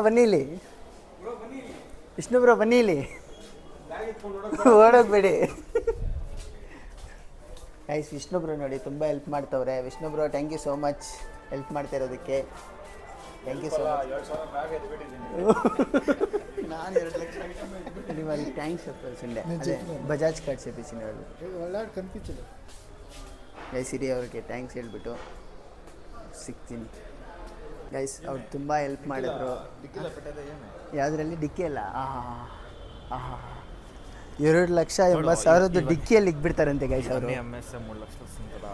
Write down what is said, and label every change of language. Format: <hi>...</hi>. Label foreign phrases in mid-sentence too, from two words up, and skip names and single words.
<kn>ಬನ್ನಿ ಇಲ್ಲಿ ವಿಷ್ಣು ಬ್ರೋ, ಬನ್ನಿ ಇಲ್ಲಿ, ಓಡೋಗ್ಬೇಡಿ. ಗೈಸ್ ವಿಷ್ಣು ಬ್ರೋ ನೋಡಿ ತುಂಬ ಹೆಲ್ಪ್ ಮಾಡ್ತವ್ರೆ. ವಿಷ್ಣು ಬ್ರೋ</kn> <en>thank you so much</en> <kn>ಹೆಲ್ಪ್ ಮಾಡ್ತಾ ಇರೋದಕ್ಕೆ.</kn> <en>thank you so much.</en> <te>ನಾನು 2 లక్ష ఐటమ్</te> <kn>ನಿಮಗೆ ಥ್ಯಾಂಕ್ಸ್</kn> <te>చెప్పాల్సిండే. అదే ಬಜಾಜ್ ಕಾರ್ಡ್ చేపించిన వాళ్ళు వాళ్ళాడు కనిపించలేదు.</te> <kn>ಗೈಸ್ ಹಿರಿಯ ಅವ್ರಿಗೆ ಥ್ಯಾಂಕ್ಸ್ ಹೇಳ್ಬಿಟ್ಟು ಸಿಗ್ತೀನಿ. ಗೈಸ್ ಅವ್ರು ತುಂಬ ಹೆಲ್ಪ್ ಮಾಡಿದ್ರು. ಯಾವುದರಲ್ಲಿ? ಡಿಕ್ಕಿ ಅಲ್ಲ, 2,80,000 ಡಿಕ್ಕಿಯಲ್ಲಿ ಇಕ್ಬಿಡ್ತಾರಂತೆ ಗೈಸ್ ಅವರು. MS 3 ಲಕ್ಷ ಸಿಗ್ತದ?</kn>